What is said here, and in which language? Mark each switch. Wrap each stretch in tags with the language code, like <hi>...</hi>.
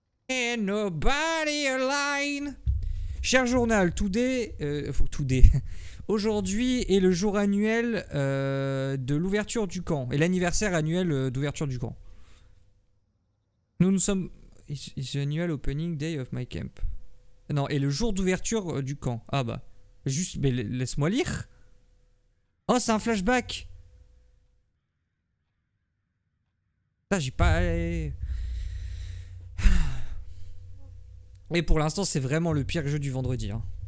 <en>And nobody alive.</en> <fr>Cher journal,</fr> <en>today.</en> <fr>Aujourd'hui est le jour annuel de l'ouverture du camp. Et l'anniversaire annuel d'ouverture du camp. Nous sommes.</fr> <en>It's the annual opening day of my camp.</en> <fr>Non, et le jour d'ouverture du camp. Ah bah. Juste. Mais laisse-moi lire. Oh, c'est un flashback. Ah, j'ai pas. Et pour l'instant, c'est vraiment le pire jeu du vendredi. Hein.</fr>